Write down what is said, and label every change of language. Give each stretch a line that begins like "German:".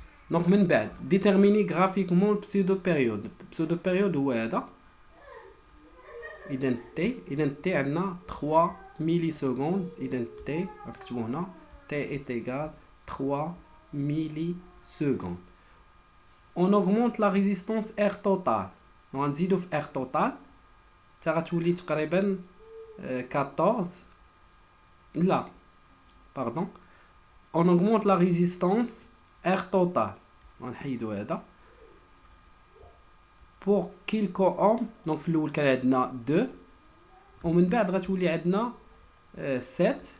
French: Donc
Arabic: من بعد
French: déterminer graphiquement le pseudo-période.
Arabic: pseudo-période هو هذا. إذا t عندنا 3 millisecondes. إذا t نكتبو هنا
French: t est égal 3 millisecondes. On augmente la résistance R total.
Arabic: Donc نزيدو في R total حتى غتولي تقريبا 14.
French: لا pardon. On augmente la résistance R total.
Arabic: غنحيدو هذا
French: pour quelques ohms.
Arabic: donc في الاول كان عندنا 2 ومن بعد غتولي عندنا 7.